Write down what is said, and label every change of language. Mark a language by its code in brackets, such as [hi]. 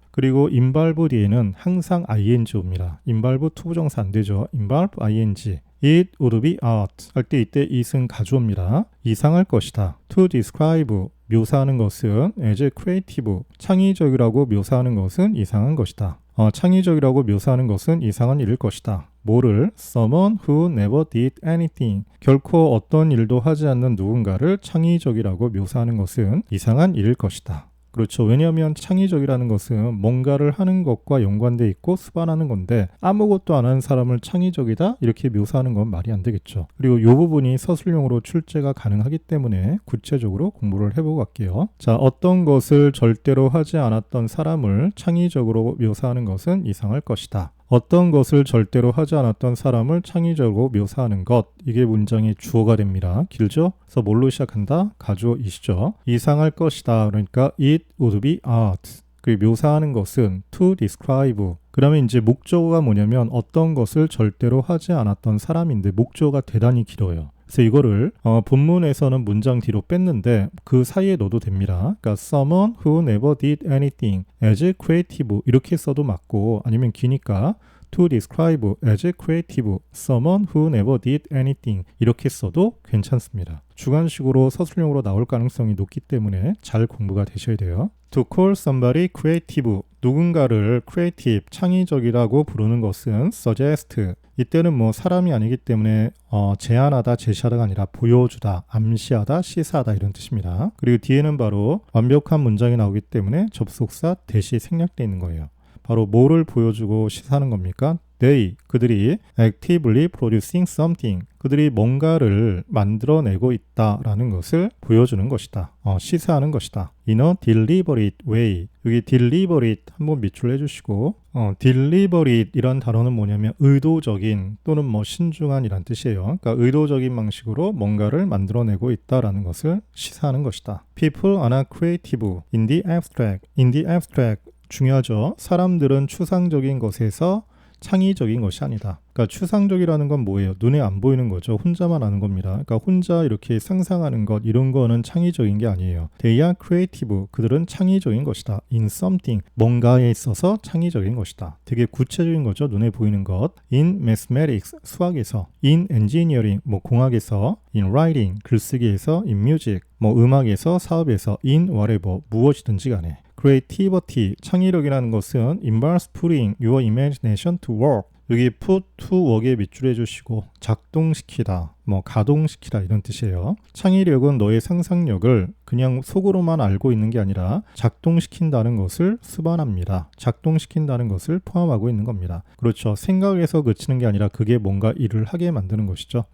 [ko] 그리고 involve 뒤에는 항상 ing 옵니다. involve 투부정사 안 되죠. involve ing. [en] It would be art [ko] 할 때 이때 it은 가주어입니다. 이상할 것이다. [en] To describe, [ko] 묘사하는 것은 as creative, 창의적이라고 묘사하는 것은 이상한 것이다. 창의적이라고 묘사하는 것은 이상한 일일 것이다. 뭐를? [en] Someone who never did anything. [ko] 결코 어떤 일도 하지 않는 누군가를 창의적이라고 묘사하는 것은 이상한 일일 것이다. 그렇죠. 왜냐하면 창의적이라는 것은 뭔가를 하는 것과 연관돼 있고 수반하는 건데 아무것도 안 하는 사람을 창의적이다 이렇게 묘사하는 건 말이 안 되겠죠. 그리고 이 부분이 서술형으로 출제가 가능하기 때문에 구체적으로 공부를 해보고 갈게요. 자, 어떤 것을 절대로 하지 않았던 사람을 창의적으로 묘사하는 것은 이상할 것이다. 어떤 것을 절대로 하지 않았던 사람을 창의적으로 묘사하는 것, 이게 문장의 주어가 됩니다. 길죠? 그래서 뭘로 시작한다? 가주어이시죠. 이상할 것이다. 그러니까 [en] it would be art. [ko] 그 묘사하는 것은 to describe. 그러면 이제 목적어가 뭐냐면 어떤 것을 절대로 하지 않았던 사람인데 목적어가 대단히 길어요. 그래서 이거를 본문에서는 문장 뒤로 뺐는데 그 사이에 넣어도 됩니다. [en] 그러니까 someone who never did anything as creative [ko] 이렇게 써도 맞고, 아니면 기니까 [en] to describe as creative someone who never did anything [ko] 이렇게 써도 괜찮습니다. 주관식으로 서술형으로 나올 가능성이 높기 때문에 잘 공부가 되셔야 돼요. [en] To call somebody creative, [ko] 누군가를 creative, 창의적이라고 부르는 것은 suggest, 이때는 뭐 사람이 아니기 때문에 제안하다, 제시하다가 아니라 보여주다, 암시하다, 시사하다 이런 뜻입니다. 그리고 뒤에는 바로 완벽한 문장이 나오기 때문에 접속사 대시 생략되어 있는 거예요. 바로 뭐를 보여주고 시사하는 겁니까? They, 그들이 [en] actively producing something, [ko] 그들이 뭔가를 만들어내고 있다라는 것을 보여주는 것이다. 시사하는 것이다. [en] In a deliberate way. [ko] 여기 deliberate 한번 밑줄 해주시고, deliberate 이란 단어는 뭐냐면 의도적인 또는 뭐 신중한이란 뜻이에요. 그러니까 의도적인 방식으로 뭔가를 만들어내고 있다라는 것을 시사하는 것이다. [en] People are not creative in the abstract. In the abstract [ko] 중요하죠. 사람들은 추상적인 것에서 창의적인 것이 아니다. 그러니까 추상적이라는 건 뭐예요? 눈에 안 보이는 거죠. 혼자만 아는 겁니다. 그러니까 혼자 이렇게 상상하는 것, 이런 거는 창의적인 게 아니에요. [en] They are creative. [ko] 그들은 창의적인 것이다. [en] In something. [ko] 뭔가에 있어서 창의적인 것이다. 되게 구체적인 거죠. 눈에 보이는 것. [en] In mathematics. [ko] 수학에서. [en] In engineering. [ko] 뭐 공학에서. [en] In writing. [ko] 글쓰기에서. [en] In music. [ko] 뭐 음악에서, 사업에서. [en] In whatever. [ko] 무엇이든지 간에. [en] creativity, [ko] 창의력이라는 것은 [en] involves putting your imagination to work. [ko] 여기 put to work에 밑줄해 주시고 작동시키다, 뭐 가동시키다 이런 뜻이에요. 창의력은 너의 상상력을 그냥 속으로만 알고 있는 게 아니라 작동시킨다는 것을 수반합니다. 작동시킨다는 것을 포함하고 있는 겁니다. 그렇죠. 생각에서 그치는 게 아니라 그게 뭔가 일을 하게 만드는 것이죠.